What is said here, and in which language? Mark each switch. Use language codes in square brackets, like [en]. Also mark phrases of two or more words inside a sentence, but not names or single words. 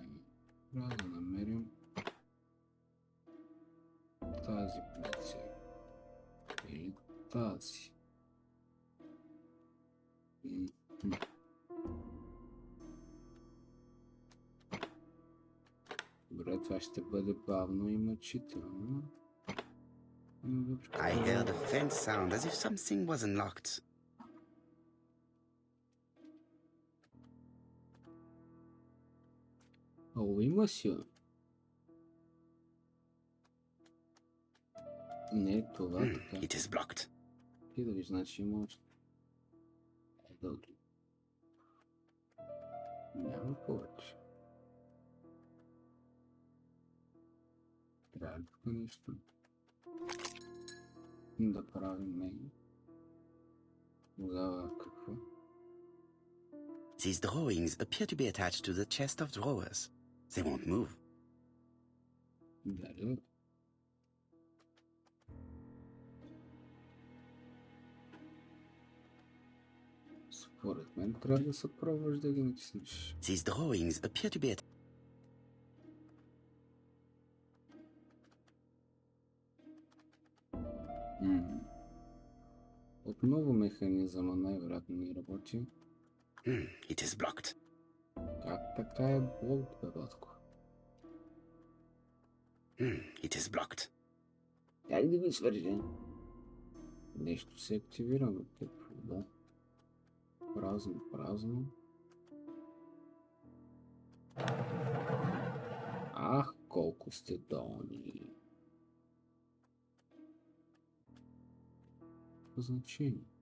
[bg] Трябва да намерим тази позиция. Или тази. Добре, това ще бъде бавно и мъчително. [en] I heard a faint sound as if something was unlocked. [fr] Oui, monsieur. [bg] Не, това така. [en] It is blocked. [bg] И да ви значи има още. Да отли. Няма повече. Трябва ли тук нещо да правим него? Тогава какво? [en] These drawings appear to be attached to the chest of drawers. They won't move. [bg] Дали? Според мен трябва да се пробваш да ги натиснеш. [en] These drawings appear to be attached. [bg] Отново механизъма най-вероятно не работи. [en] It is blocked. [bg] Как така е блок, бе, батко? [en] It is blocked. [bg] Дай да ги свържи. Нещо се активира, бе, какво? Празно, празно. Ах, колко сте долни. Какво значение?